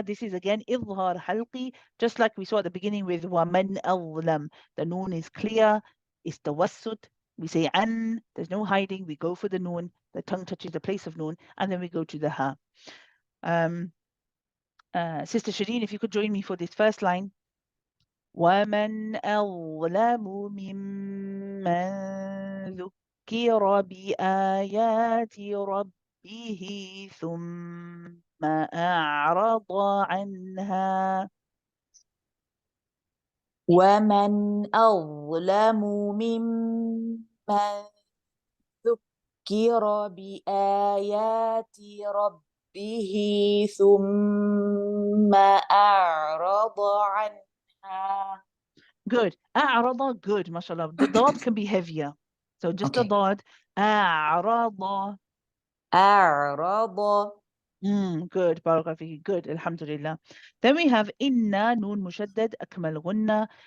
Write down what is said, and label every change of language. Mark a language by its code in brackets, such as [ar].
[en] This is again idhar halqi, just like we saw at the beginning with waman awlam. The noon is clear, it's tawassut. We say an, there's no hiding. We go for the noon. The tongue touches the place of noon, and then we go to the ha. Sister Shireen, if you could join me for this first line. [ar] ومن أظلم ممن ذكر بآيات ربه ثم أعرض عنها. ومن أظلم ممن ذكر بآيات ربه ثم أعرض عنها. [en] Good. [ar] أعرض, [en] good, mashallah. The dad can be heavier. So just the dad. أعرض. [ar] أعرض. [en] Good. Barakallahu fiki. Good. Alhamdulillah. Then we have inna, noon mushaddad, akmal gunna.